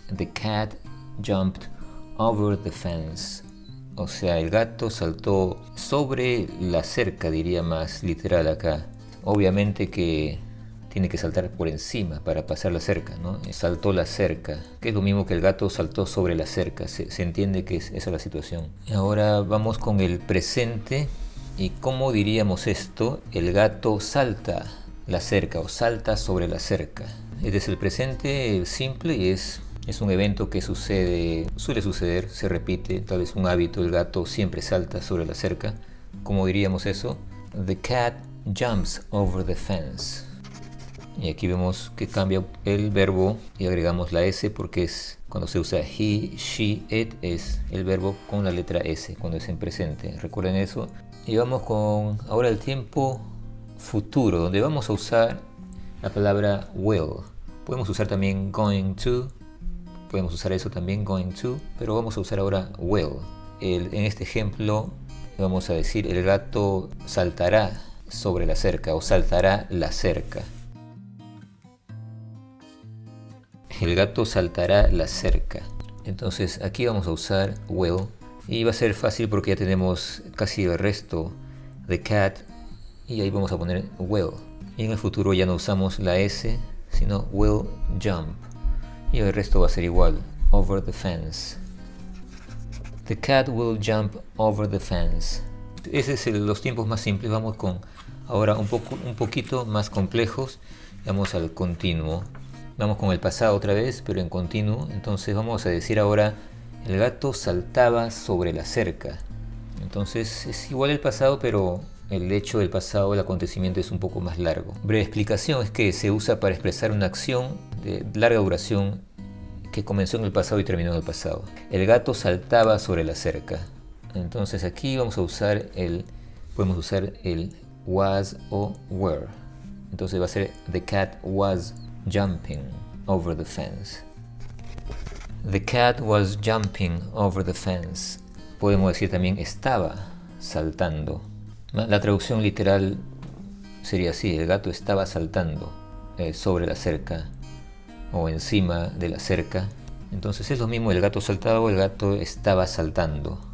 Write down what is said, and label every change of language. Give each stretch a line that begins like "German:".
English: The cat jumped over the fence.
Spanish: O sea, el gato saltó sobre la cerca, diría más literal acá. Obviamente que tiene que saltar por encima para pasar la cerca, ¿no? Saltó la cerca, que es lo mismo que el gato saltó sobre la cerca. Se entiende que esa es la situación. Ahora vamos con el presente. ¿Y cómo diríamos esto? El gato salta la cerca o salta sobre la cerca. Este es el presente simple y es un evento que suele suceder, se repite, tal vez un hábito. El gato siempre salta sobre la cerca. ¿Cómo diríamos eso?
English: The cat jumps over the fence.
Spanish: Y aquí vemos que cambia el verbo y agregamos la S porque es cuando se usa
English: he, she, it,
Spanish: es el verbo con la letra S cuando es en presente. Recuerden eso. Y vamos con ahora el tiempo futuro, donde vamos a usar la palabra will. Podemos usar también
English: going to,
Spanish: podemos usar eso también, going to, pero vamos a usar ahora will. En este ejemplo vamos a decir: el gato saltará sobre la cerca o saltará la cerca. El gato saltará la cerca. Entonces aquí vamos a usar will y va a ser fácil porque ya tenemos casi el resto.
English: The cat,
Spanish: y ahí vamos a poner will. Y en el futuro ya no usamos la S, sino
English: will jump.
Spanish: Y el resto va a ser igual.
English: Over the fence. The cat will jump over the fence.
Spanish: Ese es los tiempos más simples. Vamos con ahora un poquito más complejos. Vamos al continuo. Vamos con el pasado otra vez, pero en continuo. Entonces vamos a decir ahora: el gato saltaba sobre la cerca. Entonces es igual el pasado, pero el hecho del pasado, el acontecimiento, es un poco más largo. Breve explicación es que se usa para expresar una acción de larga duración que comenzó en el pasado y terminó en el pasado. El gato saltaba sobre la cerca. Entonces aquí podemos usar el was o were. Entonces va a ser:
English: the cat was jumping over the fence. The cat was jumping over the fence.
Spanish: Podemos decir también estaba saltando. La traducción literal sería así: el gato estaba saltando sobre la cerca o encima de la cerca. Entonces es lo mismo, el gato saltaba o el gato estaba saltando.